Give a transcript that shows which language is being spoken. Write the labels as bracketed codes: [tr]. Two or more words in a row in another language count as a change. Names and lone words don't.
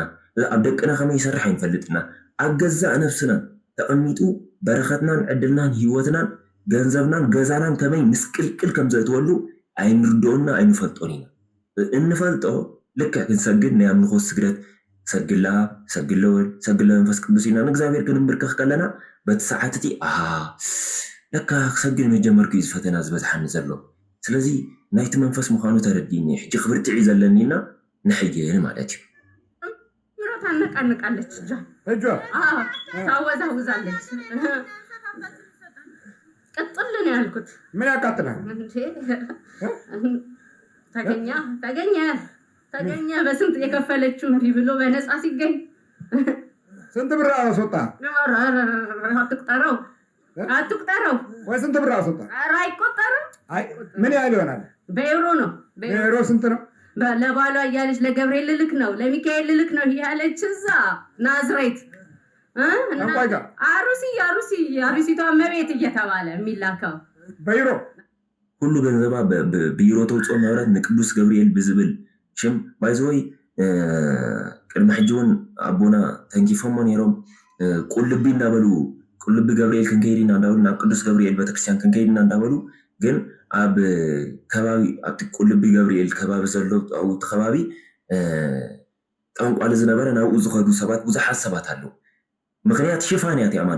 [ti] ኣብ ደቅና ከመይ ይሰርሕ ኣይንፈልጥና ኣብ ገዛእ ነፍስና ተቐሚጡ በረኸትናን ዕድልናን ህይወትናን ገንዘብናን ገዛናን ከመይ ምስቅልቅል ከም ዘእትወሉ ኣይንርድኦና ኣይንፈልጦን ኢና እንፈልጦ ልክዕ ክንሰግድ ናይ ኣምልኾት ስግደት ሰግላ ሰግለወል ሰግለ መንፈስ ቅዱስ ኢና ንእግዚአብሔር ክንምብርከኽ ከለና በቲ ሰዓት እቲ ለካ ክሰግድ መጀመርኩ እዩ ዝፈተና ዝበዝሓኒ ዘሎ ስለዚ ናይቲ መንፈስ ምዃኑ ተረዲኒ ሕጂ ክብርትዒ ዘለኒና ንሕየን ማለት እዩ [am] ምሮት አነቃነቃለች እጇ ታወዛውዛለች ቀጥል ነው ያልኩት ምን ያቃጥላል ተገኘ በስንት የከፈለችው እንቢ ብሎ በነፃ ሲገኝ ስንት ብር አስወጣ አትቁጠረው ወይ ስንት ብር አስወጣ ኧረ አይቆጠርም ምን ያህል ይሆናል በዩሮ ነው በዩሮ ስንት ነው ለባሏ እያለች ለገብርኤል ልልክ ነው ለሚካኤል ልልክ ነው እያለች እዛ ናዝሬት አሩሲቷ መቤት እየተባለ የሚላከው በይሮ [ti] ሁሉ ገንዘባ ብይሮ ተውፅኦ መብረት ንቅዱስ ገብርኤል ብዝብል ሽም ባይዘወይ ቅድሚ ሕጂ እውን ኣቦና ተንኪፎሞ ነይሮም ቁልቢ እንዳበሉ ቁልቢ ገብርኤል ክንከይድ ኢና እንዳበሉ ናብ ቅዱስ ገብርኤል ቤተክርስትያን ክንከይድ ኢና እንዳበሉ ግን ኣብ ከባቢ ኣብቲ ቁልቢ ገብርኤል ከባቢ ዘሎ ኣብቲ ከባቢ ጠንቋሊ ዝነበረ ናብኡ ዝኸዱ ሰባት ብዙሓት ሰባት ኣለው ምክንያት ሽፋንያት እያ ማለት